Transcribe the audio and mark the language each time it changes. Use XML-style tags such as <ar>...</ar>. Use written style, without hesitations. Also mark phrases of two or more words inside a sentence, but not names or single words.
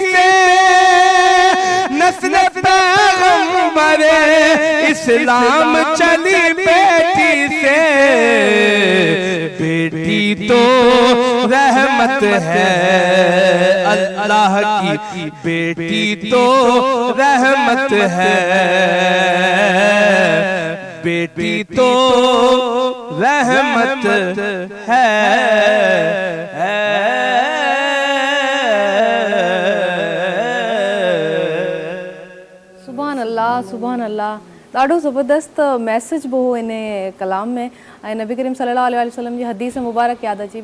<ur>نسل پیغمبر اسلام چلی بیٹی سے بیٹی تو رحمت ہے اللہ کی بیٹی تو رحمت ہے بیٹی تو رحمت ہے</ur> <ar>سبحان الله</ar> <sd>ॾाढो ज़बरदस्त मैसेज बि हो इन कलाम में ऐं नबी करीम</sd> <ar>صلى الله عليه وسلم</ar> <sd>जी हदीस मुबारक यादि अची</sd>